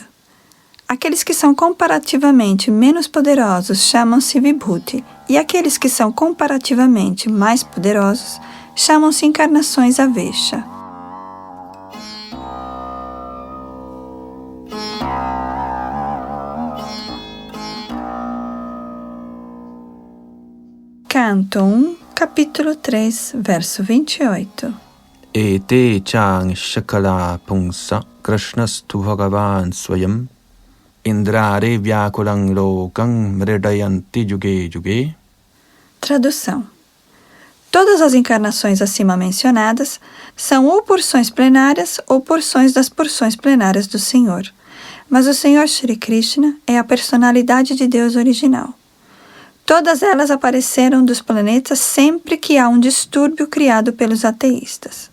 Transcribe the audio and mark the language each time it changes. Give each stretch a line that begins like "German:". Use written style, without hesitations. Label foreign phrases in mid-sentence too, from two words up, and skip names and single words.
Portuguese: Aqueles que são comparativamente menos poderosos chamam-se Vibhuti, e aqueles que são comparativamente mais poderosos chamam-se encarnações Avesha. Canto 1, capítulo 3, verso 28.
Sanskrit: एते चांश कलाः पुंसः कृष्णस्तु भगवान् स्वयम् इन्द्रारि व्याकुलं लोकं मृडयन्ति युगे युगे.
Portuguese: Tradução. Todas as encarnações acima mencionadas são ou porções plenárias ou porções das porções plenárias do Senhor. Mas o Senhor Shri Krishna é a personalidade de Deus original. Todas elas apareceram dos planetas sempre que há um distúrbio criado pelos ateístas.